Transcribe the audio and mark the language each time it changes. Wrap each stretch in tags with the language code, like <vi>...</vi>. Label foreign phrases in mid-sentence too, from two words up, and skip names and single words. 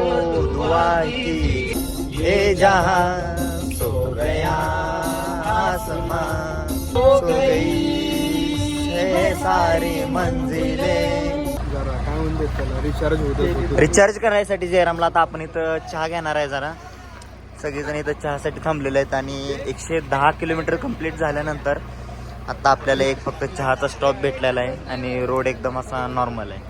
<hi>दुआ की ये जहां सो गया आसमां सो गई है सारी मंजिलें.</hi> <mr>काय म्हणते त्याला रिचार्ज होत. रिचार्ज करायसाठी जयरामला आता आपण इथं चहा घेणार आहे. जरा सगळेजण इथं चहासाठी थांबलेले आहेत आणि 110</mr> <en>kilometer complete</en> <mr>झाल्यानंतर आता आपल्याला एक फक्त चहाचा स्टॉप भेटलेला आहे आणि रोड एकदम असा नॉर्मल आहे.</mr>